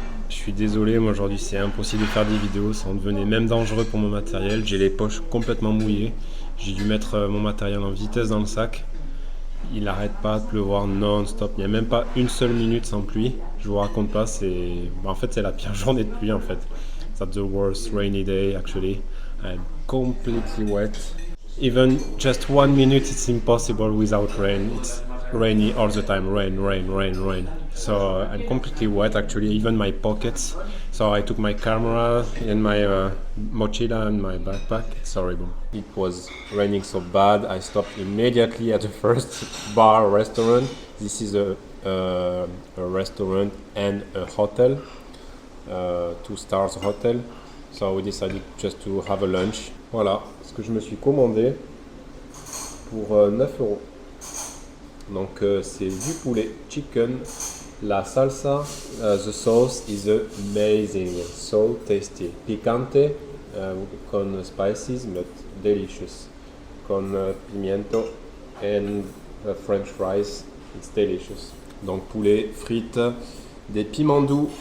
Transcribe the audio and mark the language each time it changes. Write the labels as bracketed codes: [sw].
[fr] Je suis désolé, moi aujourd'hui c'est impossible de faire des vidéos, ça en devenait même dangereux pour mon matériel. J'ai les poches complètement mouillées. J'ai dû mettre mon matériel en vitesse dans le sac. Il n'arrête pas de pleuvoir non-stop. Il n'y a même pas une seule minute sans pluie. Je vous raconte pas, en fait c'est la pire journée de pluie en fait. [en] That's the worst rainy day actually. I'm completely wet. Even just 1 minute it's impossible without rain. It's rainy all the time. Rain. So I'm completely wet actually, even my pockets. So I took my camera and my mochila and my backpack. It's horrible. It was raining so bad. I stopped immediately at the first bar restaurant. This is a restaurant and a hotel, 2 stars hotel. So we decided just to have a lunch. [fr] Voilà ce que je me suis commandé pour 9 €. Donc c'est du poulet, [en] chicken, [fr] la salsa, [en] the sauce is amazing, so tasty, [es] picante, con [en] spices but delicious, [es] con pimiento [en] and French fries, it's delicious. [fr] Donc poulet, frites, des piments doux.